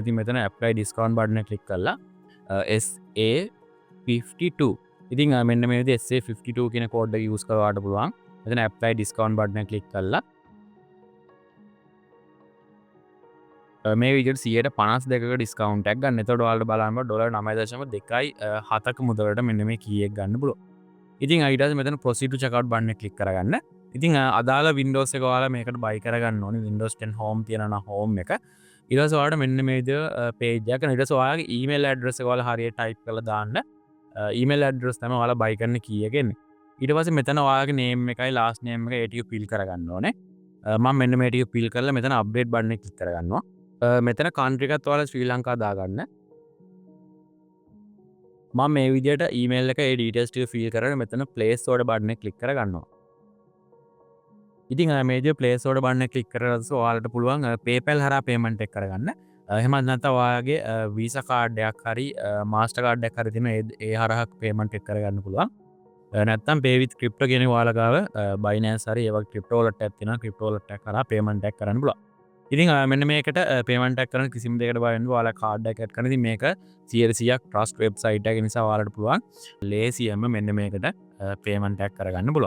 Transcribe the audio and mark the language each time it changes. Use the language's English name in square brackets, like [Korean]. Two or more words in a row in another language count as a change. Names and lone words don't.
[Sinhala] ඉතින් මෙතන [English] apply discount [Sinhala] බටන් එක ක්ලික් කරලා SA52 ඉතින් මෙන්න මේ විදිහට SA52 කියන කෝඩ් එක යූස් කරලා පුළුවන්. මෙතන [English] apply discount [Sinhala] බටන් එක ක්ලික් කරලා මේ විදිහට 152ක ඩිස්කවුන්ට් එකක් ගන්න. එතකොට ඔයාලට බලන්න $9.2.7ක මුදලට මෙන්න මේ key එක ගන්න පුළුවන්. ඉතින් ඊට පස්සේ මෙතන [English] proceed to checkout [Sinhala] බටන් එක ක්ලික් කරගන්න. ඉතින් අදාළ Windows එක ඔයාලා මේකට buy කරගන්න ඕනේ. Windows 10 Home තියෙනවා Home එක. ඊට පස්සේ ඔයාලට මෙන්න මේ විදිහට page එකක්. ඊට පස්සේ ඔයාලගේ [English] email address [Sinhala] එක ඔයාලා හරියට type කරලා දාන්න. [English] email address [Sinhala] තමයි ඔයාලා buy කරන key එක එන්නේ. ඊට පස්සේ මෙතන ඔයාලගේ name එකයි [English] last name [Sinhala] එක ඒ ටික fill කරගන්න ඕනේ. මම මෙන්න මේ ටික fill කරලා මෙතන update බටන් එක ක්ලික් කරගන්නවා. මෙතන country එකත් ඔයාලා ශ්‍රී ලංකා දාගන්න. මම මේ විදිහට email එක ඒ details ටික fill කරගෙන මෙතන [English] place order [Sinhala] බටන් එක ක්ලික් කරගන්නවා. ඉතින් මේ විදිහට [English] place order [Sinhala] බටන් එක ක්ලික් කරලා ඔයාලට පුළුවන් PayPal හරහා payment එක කරගන්න. එහෙම නැත්නම් ඔයාගේ Visa card එකක් හරි Master card එකක් හරි තියෙන ඒ හරහා payment එක කරගන්න පුළුවන්. නැත්නම් [English] pay with crypto [Sinhala] කියන ඔයාලා ගාව Binance හරි ඒ වගේ [English] crypto wallet [Sinhala] එකක් තියෙනවා. [English] crypto wallet [Sinhala] එක කරා payment එක කරන්න පුළුවන්. ඉතින් මෙන්න මේකට payment එක කරන කිසිම දෙයකට බය වෙන්න ඔයාලා card එකක් add කරන. ඉතින් මේක 100%ක් [English] trust website [Sinhala] එක නිසා ඔයාලට පුළුවන් ලේසියෙන්ම මෙන්න මේකට payment එක කරගන්න පුළුවන්.